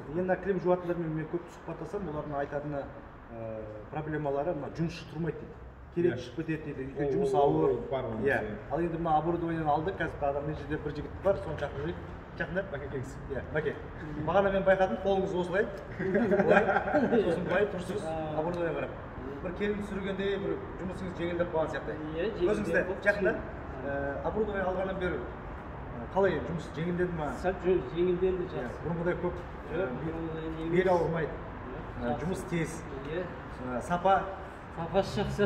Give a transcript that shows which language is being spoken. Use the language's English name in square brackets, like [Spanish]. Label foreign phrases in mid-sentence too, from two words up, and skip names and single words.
[Kazakh] Енді кілем жуатындармен мен көп сұхбаттасам, олардың айтатыны проблемалары жұмысшы тұрмайды дейді. Керек шығып кетеді дейді. Өйткені жұмыс ауыр. Ал енді мына оборудованияны алдық, қазір адам мына жерде бір жігіт бар, соны шақырып жүрейік. Жақында? Бәке келіңіз. Бәке. Бағана мен байқадым, қолыңыз осылай. Сосын былай тұрсыз, оборудование қарап. Бір келін сүргенде бір жұмысыңыз жеңілдеп қалған сияқты. Өзіңізде жақында оборудование алғаннан бері қалай жұмыс жеңілдеді ма? Жеңілдеді жақсы. Бұрынғыдай көп бел ауырмайды. Жұмыс тез. Сапасы жақсы.